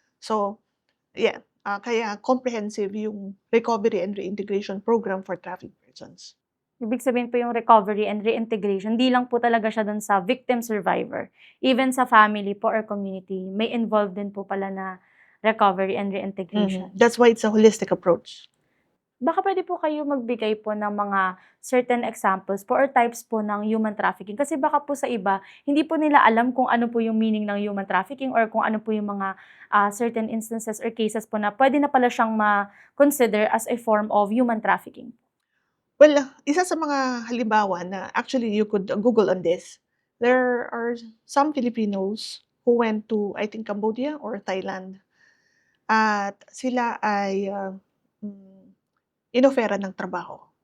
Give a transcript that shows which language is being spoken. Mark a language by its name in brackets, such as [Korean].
[English] So, yeah, kaya comprehensive yung recovery and reintegration program for trafficked persons. [Filipino] Ibig sabihin po yung recovery and reintegration, di lang po talaga siya dun sa victim survivor. Even sa family po or community, may involved din po pala na recovery and reintegration. [English] That's why it's a holistic approach. [Filipino] Baka pwede po kayo magbigay po ng mga certain examples po or types po ng human trafficking. Kasi baka po sa iba, hindi po nila alam kung ano po yung meaning ng human trafficking or kung ano po yung mga certain instances or cases po na pwede na pala siyang ma-consider [English] as a form of human trafficking. Well, [Filipino] isa sa mga halimbawa na [English] actually you could Google on this, there are some Filipinos who went to, I think, Cambodia or Thailand. [Filipino] At sila ay inoferan ng trabaho.